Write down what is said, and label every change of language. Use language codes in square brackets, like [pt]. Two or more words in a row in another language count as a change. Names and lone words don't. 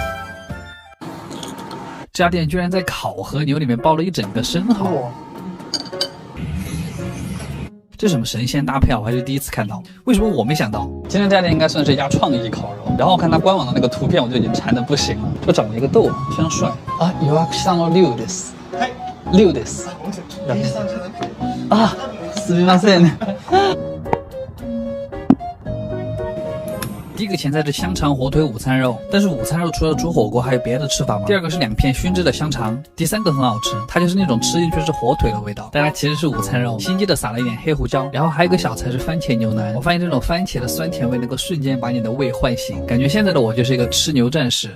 [zh] 这家店居然在烤和牛里面包了一整个生蚝，这什么神仙搭配啊！我还是第一次看到，为什么我没想到？今天这家店应该算是一家创意烤肉。然后我看它官网的那个图片，我就已经馋得不行了，就长了一个痘，非常帅啊！ [ja] 予約したの龍です。龍です。啊，すみません。 [zh] 第一个前菜是香肠火腿午餐肉，但是午餐肉除了煮火锅还有别的吃法吗？第二个是2片熏制的香肠，第三个很好吃，它就是那种吃进去是火腿的味道，但它其实是午餐肉，心机的撒了一点黑胡椒，然后还有一个小菜是番茄牛腩。我发现这种番茄的酸甜味能够瞬间把你的胃唤醒，感觉现在的我就是一个吃牛战士。